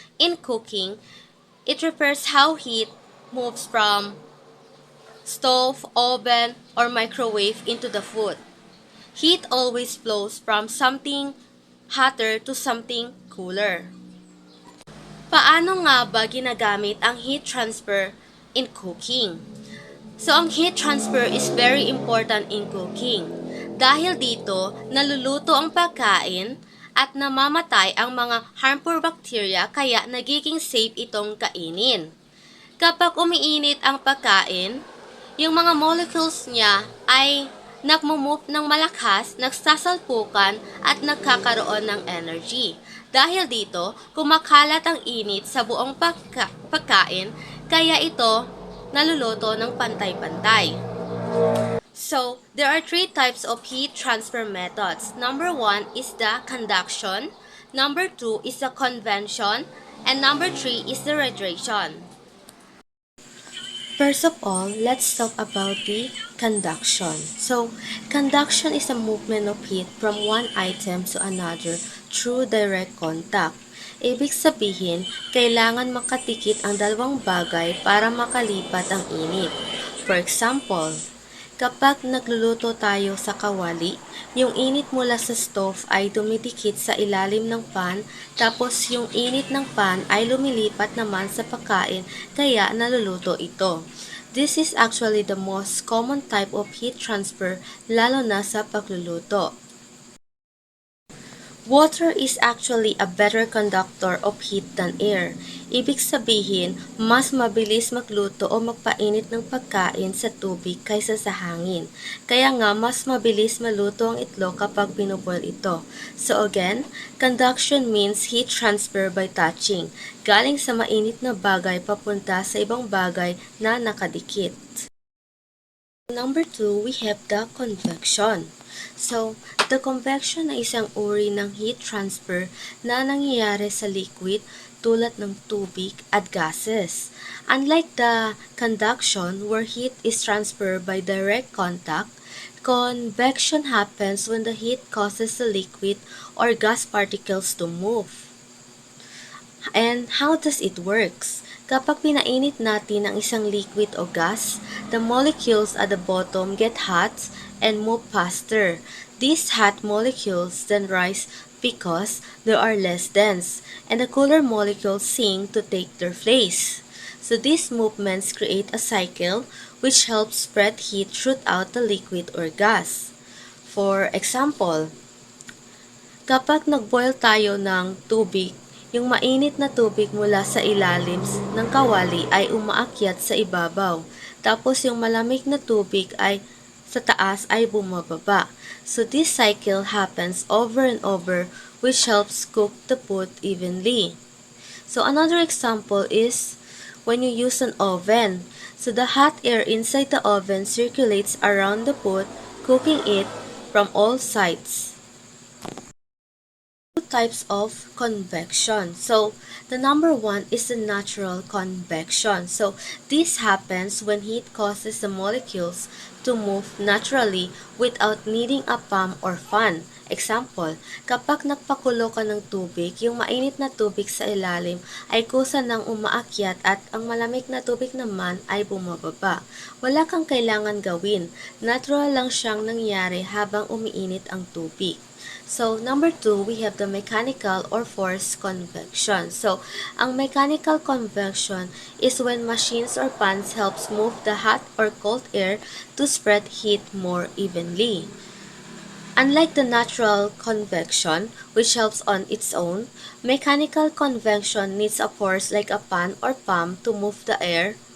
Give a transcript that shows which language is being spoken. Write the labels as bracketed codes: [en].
[en] In cooking, it refers how heat moves from stove, oven, or microwave into the food. Heat always flows from something hotter to something cooler. [tl] Paano nga ba ginagamit ang heat transfer [en] in cooking? So, ang heat transfer is very important in cooking. [tl] Dahil dito, naluluto ang pagkain at namamatay ang mga harmful bacteria kaya nagiging safe itong kainin. Kapag umiinit ang pagkain, yung mga molecules niya ay nagmumove ng malakas, nagsasalpukan at nagkakaroon ng energy. Dahil dito, kumakalat ang init sa buong pagkain kaya ito naluluto ng pantay-pantay. [en] So, there are three types of heat transfer methods. Number 1 is the conduction, number 2 is the convection, and number 3 is the radiation. First of all, let's talk about the conduction. So, conduction is a movement of heat from one item to another through direct contact. [tl] Ibig sabihin, kailangan makatikit ang dalawang bagay para makalipat ang init. [en] For example, [tl] kapag nagluluto tayo sa kawali, yung init mula sa stove ay dumidikit sa ilalim ng pan, tapos yung init ng pan ay lumilipat naman sa pagkain, kaya naluluto ito. [en] This is actually the most common type of heat transfer, [tl] lalo na sa pagluluto. [en] Water is actually a better conductor of heat than air. [tl] Ibig sabihin, mas mabilis magluto o magpainit ng pagkain sa tubig kaysa sa hangin. Kaya nga, mas mabilis maluto ang itlog kapag binuboil ito. [en] So again, conduction means heat transfer by touching, [tl] galing sa mainit na bagay papunta sa ibang bagay na nakadikit. [en] Number 2, we have the convection. So, the convection [tl] ay isang uri ng heat transfer na nangyayari sa liquid tulad ng tubig at gases. [en] Unlike the conduction where heat is transferred by direct contact, convection happens when the heat causes the liquid or gas particles to move. And how does it works? [tl] Kapag pinainit natin ang isang liquid o gas, [en] the molecules at the bottom get hot and move faster. These hot molecules then rise because they are less dense, and the cooler molecules sink to take their place. So these movements create a cycle which helps spread heat throughout the liquid or gas. For example, [tl] kapag nagboil tayo ng tubig, yung mainit na tubig mula sa ilalim ng kawali ay umaakyat sa ibabaw. Tapos yung malamig na tubig ay sa taas ay bumababa. [en] So this cycle happens over and over, which helps cook the food evenly. So another example is when you use an oven. So the hot air inside the oven circulates around the food, cooking it from all sides. Types of convection. So, the number 1 is the natural convection. So, this happens when heat causes the molecules to move naturally without needing a pump or fan. Example, [tl] kapag nagpakulo ka ng tubig, yung mainit na tubig sa ilalim ay kusa ng umaakyat at ang malamig na tubig naman ay bumababa. Wala kang kailangan gawin. Natural lang siyang nangyari habang umiinit ang tubig. [en] So, number 2, we have the mechanical or forced convection. So, ang mechanical convection is when machines or fans helps move the hot or cold air to spread heat more evenly. Unlike the natural convection, which helps on its own, mechanical convection needs a force like a fan or pump to move the air.